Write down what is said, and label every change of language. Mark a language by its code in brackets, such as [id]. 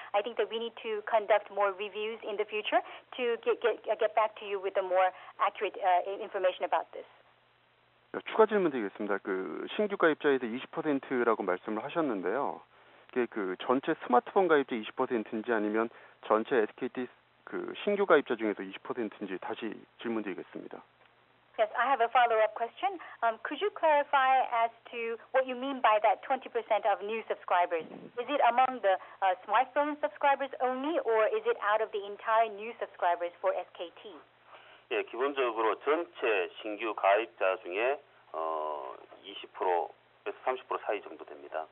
[en] I think that we need to conduct more reviews in the future to get back to you with a more accurate information about this. [ko] 추가 질문 드리겠습니다. 신규 가입자에서 20%라고 말씀을 하셨는데요. 이게 전체 스마트폰 가입자 20%인지 아니면 전체 SKT 신규 가입자 중에서 20%인지 다시 질문 드리겠습니다. [en] Yes, I have a follow-up question. Could you clarify as to what you mean by that 20% of new subscribers? Is it among the smartphone subscribers only, or is it out of the entire new subscribers for SKT? [ko] 예, 기본적으로 전체 신규 가입자 중에 20%에서 30% 사이 정도 됩니다.